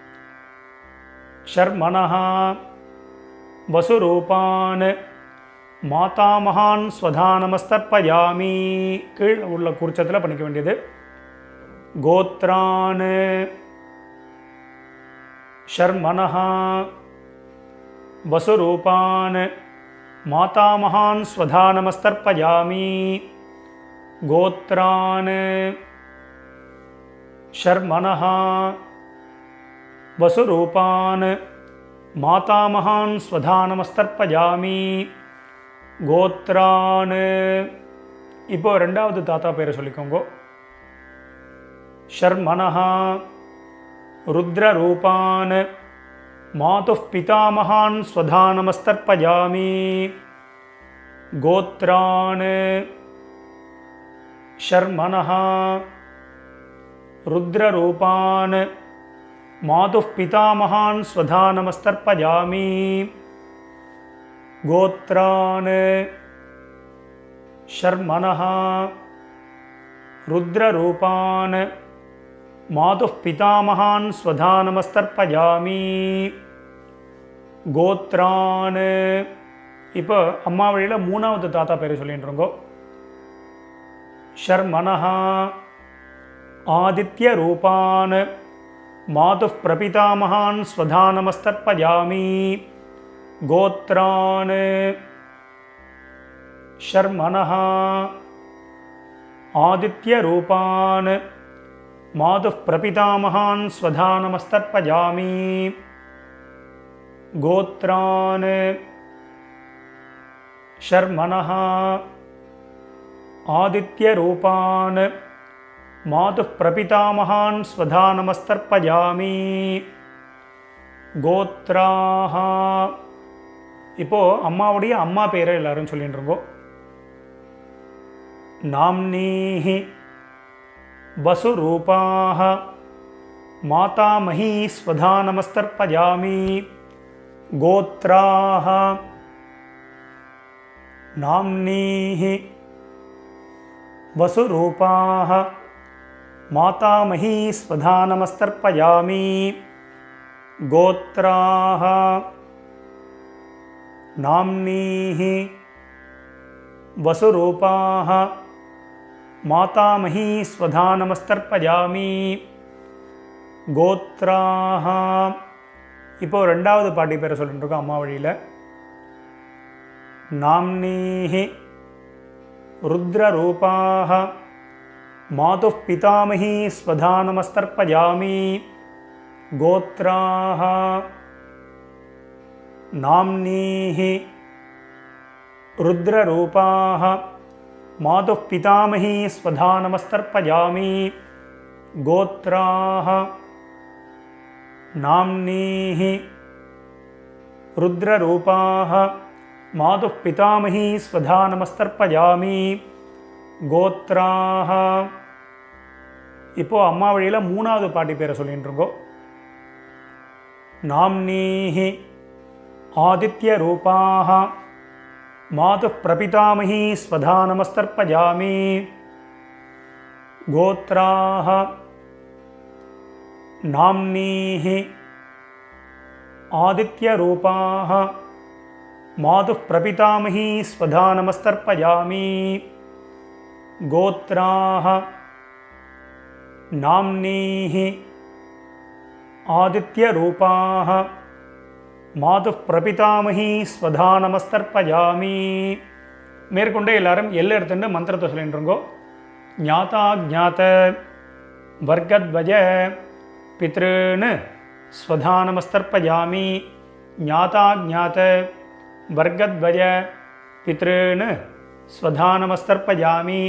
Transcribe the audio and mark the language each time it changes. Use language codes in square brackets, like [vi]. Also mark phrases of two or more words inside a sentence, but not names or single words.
[sa] शर्मणः वसुरूपान् मातामहान् स्वधा नमस्तर्पयामि. [ta] கீழ் உள்ள குறிச்சத்தில் பண்ணிக்க வேண்டியது. [sa] गोत्रान् शर्मणः वसुरूपान् मातामहान् स्वधा नमस्तर्पयामि गोत्रान् शर्मणः वसुरूपान् मातामहान् स्वधा नमस्तर्पयामि गोत्रान्. [ta] இப்போ ரெண்டாவது தாத்தா பேரை சொல்லிக்கோங்க. [sa] शर्मणः रुद्ररूपान् मातुः पितामहान् स्वधा नमस्तर्पयामि गोत्रान् शर्मणः रुद्ररूपान् मातुः पितामहान् स्वधा नमस्तर्पयामि गोत्रान् शर्मणः रुद्ररूपान् मातुः पितामहान् स्वधा नमस्तर्पयामि गोत्रान्. [ta] இப்போ அம்மா வழியில் மூணாவது தாத்தா பேரை சொல்லிட்டு இருக்கோம். [sa] शर्मणः आदित्यरूपान् मातुः प्रपितामहान् स्वधानमस्तर्पयामि गोत्रान् शर्मणः आदित्यरूपान् मातुः प्रपितामहान् स्वधानमस्तर्पयामि गोत्रान् शर्मणः आदित्यरूपान् मातुः प्रपितामहान् स्वधानमस्तर्पयामि गोत्राः. [ta] இப்போ அம்மாவுடைய அம்மா பேரை எல்லாரும் சொல்லிட்டு இருக்கோம். [sa] नाम्नीहि वसुरूपाः मातामही स्वधानमस्तर्पयामि गोत्राः नाम्नीहि वसुरूपाः मातामही स्वधानमस्तर्पयामि गोत्राः नाम्नीहि वसुरूपाः मातामही स्वधानमस्तर्पयामि गोत्राः. [ta] இப்போ ரெண்டாவது பாட்டி பேரை சொல்லிட்டு இருக்கோம் அம்மா வழியில். [sa] नाम्नीहि रुद्ररूपाः मातुः पितामही स्वधानमस्तर्पयामि गोत्राः नाम्नीहि रुद्ररूपाः मातुः पितामही स्वधानमस्तर्पयामि गोत्राः नाम्नीहि रुद्ररूपाः मातुः पितामही स्वधानमस्तर्पयामि गोत्राः. [ta] இப்போ அம்மா வழியில் மூணாவது பாட்டி பேரை சொல்லிட்டு இருக்கோம். [sa] नाम्नीहि आदित्यरूपाः मातुः प्रपितामही स्वधानमस्तर्पयामि गोत्राः नाम्नीहि आदित्यरूपाः मातुः प्रपितामही स्वधानमस्तर्पयामि गोत्राः नाम्नीहि आदित्यरूपाः मातुः प्रपितामही स्वधानमस्तर्पयामि. [ta] மேற்கொண்டே எல்லாரும் எல்லை எடுத்துட்டு மந்திரத்தை சொல்லிட்டுருங்கோ. [sa] ज्ञाता जात वर्गद्वय पितॄन् स्वधानमस्तर्पयामि. ज्ञाता जात वर्गद्वय पितॄन् स्वधानमस्तर्पयामि.